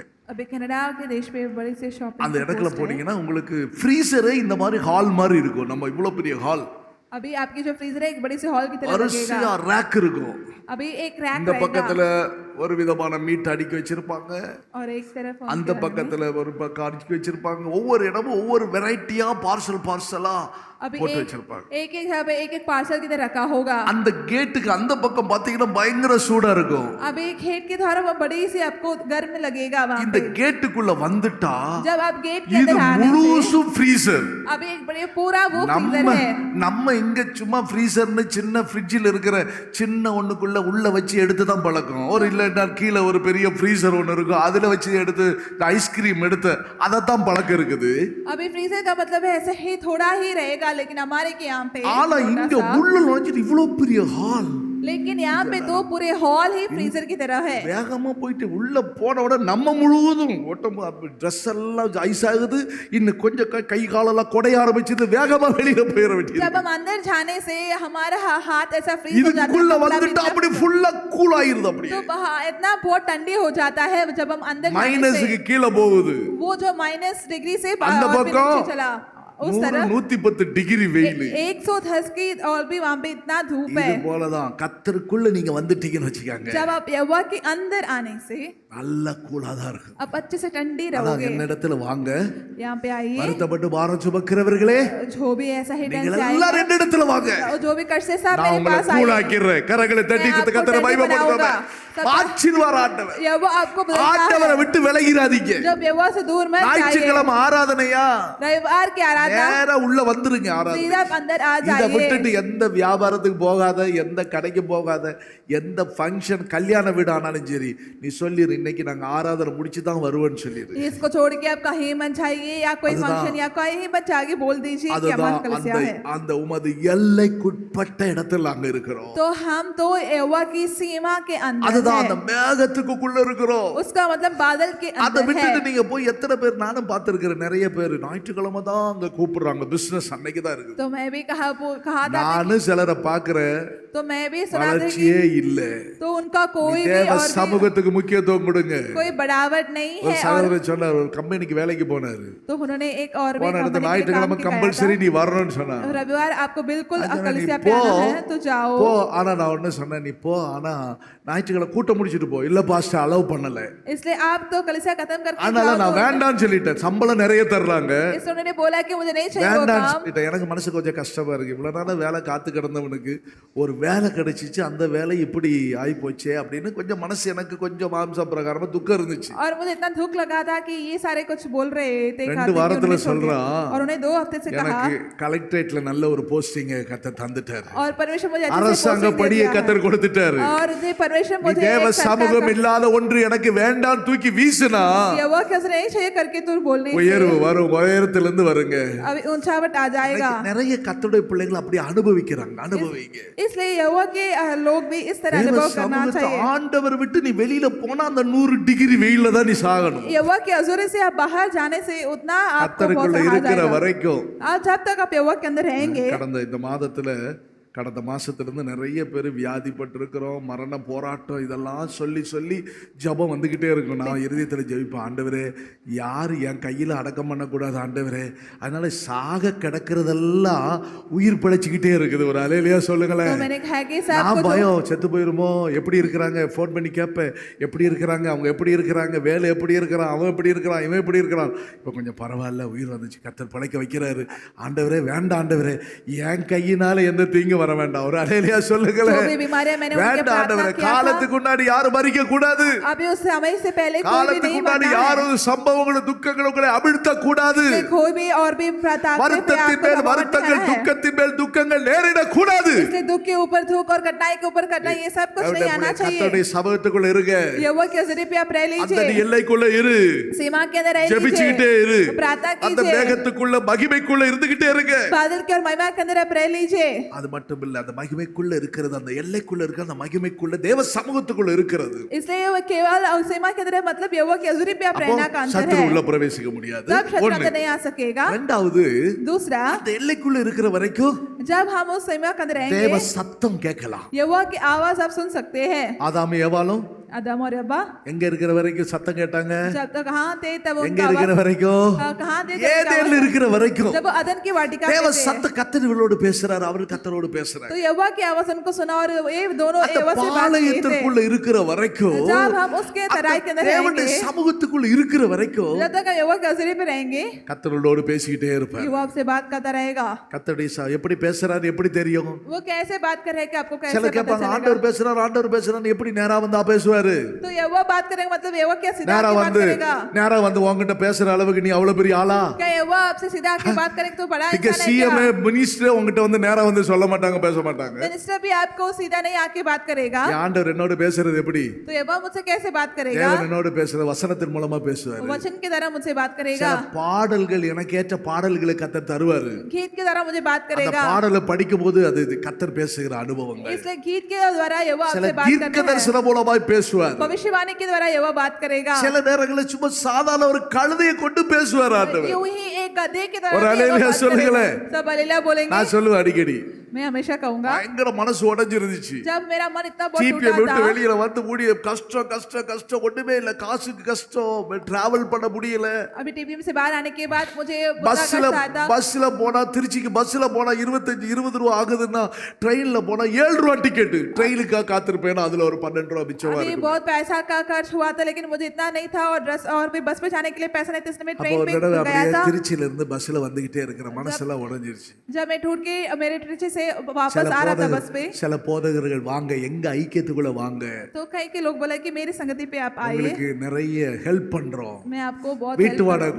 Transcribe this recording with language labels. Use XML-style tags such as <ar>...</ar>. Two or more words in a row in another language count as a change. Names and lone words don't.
<hi>अभी कनाडा के देश पे बड़ी से शॉपिंग</hi> <ta>அந்த இடத்துல போனீங்கன்னா உங்களுக்கு ஃப்ரீசரே இந்த மாதிரி ஹால் மாதிரி இருக்கும். நம்ம இவ்வளவு பெரிய ஹால்,</ta> <hi>अभी आपकी जो फ्रीजर है एक बड़ी सी हॉल की तरह</hi> <ta>வரிசையா</ta> <hi>लगेगा।</hi> <ta>ரேக் இருக்கும்.</ta> <hi>अभी एक रैक</hi> <ta>இந்த</ta> <hi>रहेगा</hi> <ta>பக்கத்துல ஒரு விதமான மீட் அடுக்கி வச்சிருப்பாங்க,</ta> <hi>और एक तरफ</hi> <ta>அந்த பக்கத்துல ஒரு பக்கம் அடுக்கி வச்சிருப்பாங்க. ஒவ்வொரு இடமும் ஒவ்வொரு வெரைட்டியா பார்சலா</ta> <hi>अभी</hi> <ta>போட்டு</ta> <hi>एक</hi> <ta>வச்சிருப்பாங்க.</ta> <hi>एक जगह पे एक पार्सल की तरह रखा होगा।</hi> <ta>அந்த கேட்டுக்கு அந்த பக்கம் பாத்தீங்கன்னா பயங்கர சூடா இருக்கும்.</ta> <hi>अभी खेत के द्वारा वो बड़ी सी आपको गर्म लगेगा वहाँ</hi> <ta>இந்த</ta> <hi>पे।</hi> <ta>கேட்டுக்குள்ள வந்துட்டா</ta> <hi>जब आप गेट के</hi> <ta>இது</ta> <hi>अंदर आने से</hi> <ta>முழுசும் ஃப்ரீசர்.</ta> <hi>अभी एक बड़ी पूरा वो</hi> <ta>நம்ம</ta> <hi>फ्रीजर है।</hi> <ta>நம்ம இங்க சும்மா ஃப்ரீசர்னு சின்ன ஃப்ரிட்ஜில் இருக்கிற சின்ன ஒண்ணுக்குள்ள உள்ள வச்சு எடுத்து தான் பழக்கம். ஒரு இல்ல நான் கீழே ஒரு பெரிய ஃப்ரீசர் ஒன்று இருக்கும், அதுல வச்சு எடுத்து ஐஸ்கிரீம் எடுத்து அதைத்தான் பழக்கம் இருக்குது.</ta> <hi>अभी फ्रीजर का मतलब है ऐसे ही थोड़ा ही रहेगा, लेकिन हमारे के यहाँ पे</hi> <ta>ஆனா</ta> <hi>छोटा</hi> <ta>இங்க</ta> <hi>सा,</hi> <ta>உள்ள நுழைஞ்சிட்டு இவ்வளவு பெரிய ஹால்.</ta> <hi>लेकिन यहाँ पे तो पूरे हॉल ही फ्रीजर की तरह है.</hi> <ta>வேகமா போயிட்டு உள்ள போன உடனே நம்ம முழுவதும் உடம்பு ட்ரெஸ் எல்லாம் ஐஸ் ஆகுது, இன்னும் கொஞ்சம் கை காலெல்லாம் குடைய ஆரம்பிச்சது, வேகமா வெளியில போயிட வேண்டியது.</ta> <hi>जब हम अंदर जाने से हमारा हाथ ऐसा फ्रीज हो जाता</hi> <ta>இதுக்குள்ள</ta> <hi>है,</hi> <ta>வந்துட்டு அப்படி ஃபுல்லா கூல் ஆயிருது. அப்படி</ta> <hi>तो इतना बहुत ठंडी हो जाता है जब हम अंदर जाने</hi> <ta>மைனஸுக்கு கீழே போகுது.</ta> <hi>वो जो माइनस डिग्री से</hi> <ta>அந்த</ta> <hi>और भी</hi> <ta>பக்கம்</ta> <hi>नीचे चला, उस तरह</hi> <ta>110 டிகிரி வெயில்.</ta> <hi>110 की और भी वहां पे इतना धूप है.</hi> <ta>இது போலதான் கர்த்தருக்குள்ள நீங்க வந்துட்டீங்கன்னு வச்சுக்காங்க,</ta> <hi>जब आप यहोवा के अंदर आने से</hi> <ta>நல்ல கூலா தான் இருக்கும்.</ta> <hi>आप अच्छे से ठंडी</hi> <ta>அதான்</ta> <hi>रहोगे.</hi> <ta>என்னிடத்துல வாங்க,</ta> <hi>यहाँ पे आइए,</hi> <ta>வருத்தப்பட்டு பாரம் சுமக்கிறவர்களே</ta> <hi>जो भी ऐसा ही</hi> <ta>நீங்கள்</ta> <hi>टेंशन</hi> <ta>எல்லாரும் என் இடத்துல வாங்க,</ta> <hi>जो भी कष्ट से सब</hi> <ta>நான்</ta> <hi>मेरे</hi> <ta>உங்களை</ta> <hi>पास आइए.</hi> <ta>கூலாக்கிறேன். கரங்களை தட்டி</ta> <hi>मैं आपको</hi> <ta>கத்தரை</ta> <hi>ठंडी</hi> <ta>மகிமைப்படுத்துவேன்.</ta> <hi>बनाऊंगा.</hi> <ta>ஆசீர்வாத ஆண்டவர்.</ta> <hi>यहोवा आपको बदलता</hi> <ta>ஆண்டவரை</ta> <hi>है.</hi> <ta>விட்டு விலகிராதீங்க.</ta> <hi>जब यहोवा से दूर मत जाइए.</hi> <ta>ஞாயிற்றுக்கிழமை ஆராதனையா,</ta> <hi>रविवार की आराधना</hi> <ta>நேரா உள்ள வந்துருங்க ஆராதனை.</ta> <hi>सीधा अंदर आ</hi> <ta>இதை</ta> <hi>जाइए.</hi> <ta>விட்டுட்டு எந்த வியாபாரத்துக்கு போகாத, எந்த கடைக்கு போகாத, எந்த ஃபங்க்ஷன் கல்யாண வீடு ஆனாலும் சரி, நீ சொல்லிரு இன்னைக்கு நாங்க ஆராதனை முடிச்சு தான் வருவேன்னு சொல்லிரு.</ta> <hi>इसको छोड़ के आप कहीं मत जाइए, या कोई फंक्शन या कहीं मत जाके बोल दीजिए कि हमारा</hi> <ta>அதுதான்</ta> <hi>कलीसिया है.</hi> <ta>அந்த உமது எல்லைக்குட்பட்ட இடத்துல அங்க இருக்கிறோம்.</ta> <hi>तो हम तो यहोवा की सीमा के अंदर</hi> <ta>அதுதான் அந்த</ta> <hi>हैं.</hi> <ta>மேகத்துக்குள்ள இருக்கிறோம்.</ta> <hi>उसका मतलब बादल के</hi> <ta>அதை</ta> <hi>अंदर</hi> <ta>விட்டுட்டு</ta> <hi>है.</hi> <ta>நீங்க போய் எத்தனை பேர், நானும் பார்த்திருக்கிறேன் நிறைய பேர் ஞாயிற்றுக்கிழமை தான் அங்க கூப்பிடுறாங்க, பிசினஸ் அன்னைக்கு தான் இருக்குது.</ta> <hi>तो मैं भी कहा था</hi> <ta>நானும் சிலரை பார்க்கிறேன்,</ta> <hi>तो मैं भी सुना था कि</hi> <ta>வளர்ச்சியே இல்ல.</ta> <hi>तो उनका कोई भी</hi> <ta>தேவ</ta> <hi>और भी</hi> <ta>சமூகத்துக்கு முக்கியத்துவம் கொடுங்க.</ta> <hi>कोई बढ़ावट नहीं</hi> <ta>ஒரு</ta> <hi>है. और</hi> <ta>சகோதரர் சொன்னார், ஒரு கம்பெனிக்கு வேலைக்கு போனாரு,</ta> <hi>तो उन्होंने एक और भी</hi> <ta>போன இடத்துல</ta> <hi>कंपनी के काम</hi> <ta>ஞாயிற்றுக்கிழமை</ta> <hi>की कहा</hi> <ta>கம்பல்சரி</ta> <hi>था,</hi> <ta>நீ வரணும்னு சொன்னார்.</ta> <hi>रविवार आपको बिल्कुल</hi> <ta>நான் சொன்னேன்,</ta> <hi>कलीसिया</hi> <ta>நீ</ta> <hi>पे</hi> <ta>போ,</ta> <hi>आना है तो जाओ.</hi> <ta>போ. ஆனா நான் ஒண்ணு சொன்னேன், நீ போ, ஆனா ஞாயிற்றுக்கிழமை கூட்டம் முடிச்சிட்டு போ. இல்ல</ta> <en>pastor allow</en> <ta>பண்ணல,</ta> <hi>इसलिए आप तो कलीसिया खत्म करके</hi> <ta>அதனால</ta> <hi>जाओ.</hi> <ta>நான் வேண்டாம்னு சொல்லிட்டேன். சம்பளம் நிறைய தர்றாங்க,</ta> <hi>इसलिए उन्होंने बोला कि मुझे नहीं चाहिए वो</hi> <ta>வேண்டாம்னு</ta> <hi>काम.</hi> <ta>சொல்லிட்டேன். எனக்கு மனசு கொஞ்சம் கஷ்டமா இருக்கு. இவ்வளவு நாளா வேலை காத்து கிடந்தவனுக்கு ஒரு வேலை கிடைச்சிச்சு, அந்த வேலை இப்படி ஆகி போச்சே அப்படின்னு கொஞ்சம் மனசு எனக்கு கொஞ்சம் மாம்ச பிரகாரமா துக்கம் இருந்துச்சு.</ta> <hi>और मुझे इतना दुख लगा था कि ये सारे कुछ बोल रहे थे,</hi> <ta>ரெண்டு</ta> <hi>खाते कि</hi> <ta>வாரத்துல</ta> <hi>उन्होंने छोड़ दिया.</hi> <ta>சொல்றான்,</ta> <hi>और उन्हें 2 हफ्ते से कहा,</hi> <ta>எனக்கு கலெக்டரேட்ல நல்ல ஒரு போஸ்டிங் கத்த தந்துட்டாரு,</ta> <hi>और परमेश्वर मुझे अच्छे से</hi> <ta>அரசாங்க</ta> <hi>posting दे</hi> <ta>படியை</ta> <hi>दिया है.</hi> <ta>கத்தர் கொடுத்துட்டாரு.</ta> <hi>और ये परमेश्वर</hi> <ta>நீ</ta> <hi>मुझे</hi> <ta>தேவ</ta> <hi>एक सरकार</hi> <ta>சமூகம்</ta> <hi>का</hi> <ta>இல்லாத ஒன்று எனக்கு வேண்டாம் தூக்கி வீசுனா</ta> <hi>यहोवा के असर नहीं चाहिए करके तू बोलने</hi> <ta>உயர்வு</ta> <hi>से</hi> <ta>வரும், உயரத்திலிருந்து வருங்க.</ta> <hi>अभी ऊंचावट आ जाएगा.</hi> <ta>நிறைய கத்தருடைய பிள்ளைகள் அப்படி அனுபவிக்கிறாங்க. அனுபவிங்க.</ta> <hi>इसलिए यहोवा के लोग भी इस तरह</hi> <ta>தேவ</ta> <hi>अनुभव करना</hi> <ta>சமூகத்தை</ta> <hi>चाहिए.</hi> <ta>ஆண்டவர் விட்டு நீ வெளியில போனா அந்த 100 டிகிரி வெயில்ல தான் நீ சாகணும்.</ta> <hi>यहोवा के हजूर से आप बाहर जाने से उतना आपको बहुत</hi> <ta>கத்தருக்குள்ள</ta> <hi>सहा</hi> <ta>இருக்கிற</ta> <hi>जाएगा.</hi> <ta>வரைக்கும்</ta> <hi>आज जब तक आप यहोवा के अंदर रहेंगे.</hi> <ta>கடந்த இந்த மாதத்துல, கடந்த மாசத்திலிருந்து நிறைய பேர் வியாதிப்பட்டு இருக்கிறோம், மரண போராட்டம், இதெல்லாம் சொல்லி சொல்லி ஜெபம் வந்துகிட்டே இருக்கும். நான் இருதயத்தில் ஜெபிப்பேன், ஆண்டவரே யார் என் கையில் அடக்கம் பண்ணக்கூடாது ஆண்டவரே. அதனால சாக கிடக்கிறதெல்லாம் உயிர் பிழைச்சிக்கிட்டே இருக்குது. ஒரு அலையிலையா சொல்லுங்களேன்.</ta> <hi>तो मैंने कहा कि साहब</hi> <ta>நான்</ta> <hi>को</hi> <ta>பயம் செத்து போயிருமோ, எப்படி இருக்கிறாங்க, ஃபோன் பண்ணி கேட்பேன் எப்படி இருக்கிறாங்க, அவங்க எப்படி இருக்கிறாங்க, வேலை எப்படி இருக்கிறான், அவன் எப்படி இருக்கிறான், இவன் எப்படி இருக்கிறான். இப்போ கொஞ்சம் பரவாயில்ல, உயிர் வந்துச்சு, கர்த்தர் பழைக்க வைக்கிறாரு. ஆண்டவரே வேண்டாம் ஆண்டவரே, என் கையினால எந்த தீங்கு வர வேண்டாம். ஒரு அலையிலையா சொல்லுங்களேன்.</ta> <hi>जो भी बीमारियां मैंने उनके</hi> <ta>வேண்டாம்</ta> <hi>प्रार्थना</hi> <ta>ஆண்டவரே,</ta> <hi>किया था,</hi> <ta>காலத்துக்கு முன்னாடி யாரும் மறிக்க கூடாது.</ta> <hi>अभी उस समय से पहले कोई भी</hi> <ta>காலத்துக்கு</ta> <hi>नहीं</hi> <ta>முன்னாடி</ta> <hi>मरना है.</hi> <ta>யாரும் சம்பவங்களும் துக்கங்களும் உங்களை அமிழ்த்த கூடாது.</ta> <hi>कोई भी और भी प्रताप पे</hi> <ta>வருத்தத்தின்</ta> <hi>आपको</hi> <ta>மேல்</ta> <hi>दबाव</hi> <ta>வருத்தங்கள்,</ta> <hi>नहीं है.</hi> <ta>துக்கத்தின் மேல் துக்கங்கள் நேரிட கூடாது.</ta> <hi>इसलिए दुख के ऊपर दुख और कठिनाई के ऊपर कठिनाई, ये सब कुछ नहीं आना चाहिए.</hi> <ta>கர்த்தருடைய சமூகத்துக்குள்ள இருங்க,</ta> <hi>यहोवा के जरिए पे आप रह</hi> <ta>அந்த</ta> <hi>लीजिए,</hi> <ta>எல்லைக்குள்ள இரு,</ta> <hi>सीमा के अंदर रह</hi> <ta>ஜெபிச்சுக்கிட்டே</ta> <hi>लीजिए,</hi> <ta>இரு,</ta> <hi>प्रार्थना</hi> <ta>அந்த</ta> <hi>कीजिए,</hi> <ta>மேகத்துக்குள்ள மகிமைக்குள்ள இருந்துகிட்டே இருங்க.</ta> <hi>बादल के और महिमा के अंदर आप रह लीजिए.</hi> <ta>அது மட்டும் இல்ல, அந்த மகிமைக்குள்ள இருக்கிறது, அந்த எல்லைக்குள்ள இருக்கிற அந்த மகிமைக்குள்ள தேவ சமூகத்துக்குள்ள இருக்கிறது.</ta> <hi>इसलिए वो केवल सीमा के अंदर है, मतलब यहोवा के जरिए पे आप</hi> <ta>அப்போ</ta> <hi>रहना का अंतर</hi> <ta>சத்துரு</ta> <hi>है.</hi> <ta>உள்ள பிரவேசிக்க முடியாது.</ta> <hi>तब शत्रु</hi> <ta>ஒண்ணு.</ta> <hi>अंदर नहीं आ सकेगा.</hi> <ta>ரெண்டாவது,</ta> <hi>दूसरा,</hi> <ta>அந்த எல்லைக்குள்ள இருக்கிற வரைக்கும்</ta> <hi>जब हम उस सीमा के अंदर</hi> <ta>தேவ</ta> <hi>रहेंगे,</hi> <ta>சத்தம் கேட்கலாம்.</ta> <hi>यहोवा की आवाज आप सुन सकते हैं.</hi> <ta>ஆதாம் ஏவாளும்</ta> <hi>आदम और यब्बा</hi> <ta>எங்க இருக்கிற வரைக்கும் சத்தம் கேட்டாங்க.</ta> <hi>जब तक कहाँ थे तब</hi> <ta>எங்க</ta> <hi>उनका</hi> <ta>இருக்கிற</ta> <hi>आवाज</hi> <ta>வரைக்கும்,</ta> <hi>कहाँ थे तब</hi> <ta>ஏதேன்ல</ta> <hi>उनका</hi> <ta>இருக்கிற வரைக்கும்</ta> <hi>आवाज- जब अदन की वाटिका</hi> <ta>தேவ</ta> <hi>में थे,</hi> <ta>சத்த கத்தர்களோடு பேசுறாரு, அவர் கத்தரோடு பேசுறாரு.</ta> <hi>तो यहोवा की आवाज उनको सुना और ये दोनों</hi> <ta>அந்த</ta> <hi>यहोवा से बात किए थे.</hi> <ta>பாளையத்திற்குள்ள இருக்கிற வரைக்கும்,</ta> <hi>जब हम उसके तराई के अंदर</hi> <ta>தேவனுடைய</ta> <hi>रहेंगे,</hi> <ta>சமூகத்துக்குள்ள இருக்கிற வரைக்கும்</ta> <hi>जब तक यहोवा के जरिए पे रहेंगे,</hi> <ta>கத்தரோடு பேசிக்கிட்டே இருப்பார்.</ta> <hi>यहोवा आपसे बात करता रहेगा.</hi> <ta>கத்தருடைய எப்படி பேசுறாரு எப்படி தெரியும்?</ta> <hi>वो कैसे बात कर रहे हैं कि आपको कैसे</hi> <ta>சில</ta> <hi>पता</hi> <ta>கேட்பாங்க,</ta> <hi>चलेगा?</hi> <ta>ஆண்டவர் பேசுறாரு எப்படி நேரா வந்தா பேசுவாரு? பேசுவாரு?</ta> <hi>तो यहोवा बात करेगा मतलब यहोवा क्या सीधा</hi> <ta>நேரா</ta> <hi>आके बात</hi> <ta>வந்து</ta> <hi>करेगा?</hi> <ta>உங்ககிட்ட பேசுற அளவுக்கு நீ அவ்வளவு பெரிய ஆளா?</ta> <hi>क्या यहोवा आपसे सीधा आके बात करेगा तो बड़ा</hi> <ta>இங்க</ta> <hi>इंसान है</hi> <ta>சிஎம்</ta> <hi>क्या?</hi> <ta>மினிஸ்டர் உங்ககிட்ட வந்து நேரா வந்து சொல்ல மாட்டாங்க, பேச மாட்டாங்க.</ta> <hi>मिनिस्टर भी आपको सीधा नहीं आके बात करेगा.</hi> <ta>என் ஆண்டவர் என்னோட பேசுறது எப்படி?</ta> <hi>तो यहोवा मुझसे कैसे बात करेगा?</hi> <ta>தேவன் என்னோட பேசுற வசனத்தின் மூலமா பேசுவாரு.</ta> <hi>वचन के द्वारा मुझसे बात</hi> <ta>சில</ta> <hi>करेगा.</hi> <ta>பாடல்கள் எனக்கு ஏற்ற பாடல்களை கர்த்தர் தருவாரு.</ta> <hi>गीत के द्वारा मुझे बात</hi> <ta>அந்த</ta> <hi>करेगा.</hi> <ta>பாடலை படிக்கும்போது அது கர்த்தர் பேசுகிற அனுபவங்கள்.</ta> <hi>इसलिए गीत के द्वारा यहोवा</hi> <ta>சில</ta> <hi>आपसे बात</hi> <ta>தீர்க்க</ta> <hi>करता है.</hi> <ta>தரிசன மூலமாய் பேசுவார்.</ta> <hi>भविष्यवाणी के द्वारा यहोवा बात करेगा.</hi> <ta>சில நேரங்களில் சும்மா சாதாரண ஒரு கழுதையை கொண்டு பேசுவார் ஆண்டவர்.</ta> <hi>यूं ही एक गधे के द्वारा और भी यहोवा हालेलुया बात</hi> <ta>சொல்லுங்களேன்.</ta> <hi>करेगा. सब हालेलुया बोलेंगे.</hi> <ta>நான் சொல்லுவேன் அடிக்கடி,</ta> <hi>मैं हमेशा कहूंगा</hi> <ta>பயங்கர மனசு உடைஞ்சிருந்துச்சு.</ta> <hi>जब मेरा मन इतना बहुत</hi> <ta>ஜிபியை</ta> <hi>टूटा</hi> <ta>விட்டு</ta> <hi>था,</hi> <ta>வெளியில வந்து முடிய கஷ்டம் கஷ்டம் கஷ்டம், ஒண்ணுமே இல்ல, காசுக்கு கஷ்டம், டிராவல் பண்ண முடியல.</ta> <hi>अभी टीवी से बाहर आने के बाद मुझे बहुत</hi> <ta>பஸ்ல</ta> <hi>कष्ट आया था.</hi> <ta>பஸ்ல போனா, திருச்சிக்கு பஸ்ல போனா 25-20 ரூபா ஆகுதுன்னா ட்ரெயின்ல போனா 7 ரூபா டிக்கெட். ட்ரெயினுக்காக காத்திருப்பேன், அதுல ஒரு 12 ரூபா மிச்சமா</ta> <hi>अभी</hi> <ta>இருக்கும்.</ta> <hi>बहुत पैसा का खर्च हुआ था लेकिन मुझे इतना नहीं था और ड्रेस और भी बस पे जाने के लिए पैसा नहीं था, इसलिए मैं</hi> <ta>அப்போ</ta> <hi>ट्रेन</hi> <ta>ஒரு</ta> <hi>पे</hi> <ta>தடவை</ta> <hi>गया</hi> <ta>அப்படியே</ta> <hi>था.</hi> <ta>திருச்சியில இருந்து பஸ்ல வந்துகிட்டே இருக்கிற மனசெல்லாம் உடைஞ்சிருச்சு.</ta> <hi>जब मैं टूट के मेरे ट्रिची से वापस</hi> <ta>சில</ta> <hi>आ रहा था बस पे,</hi> <ta>சில போதகர்கள் வாங்க, எங்க ஐக்கியத்துக்குள்ள வாங்க,</ta> <hi>तो कई के लोग बोला कि मेरी संगति पे आप आइए,</hi> <ta>உங்களுக்கு நிறைய ஹெல்ப் பண்றோம்,</ta> <hi>मैं आपको बहुत</hi> <ta>வீட்டு</ta> <hi>help</hi> <ta>வாடகை</ta>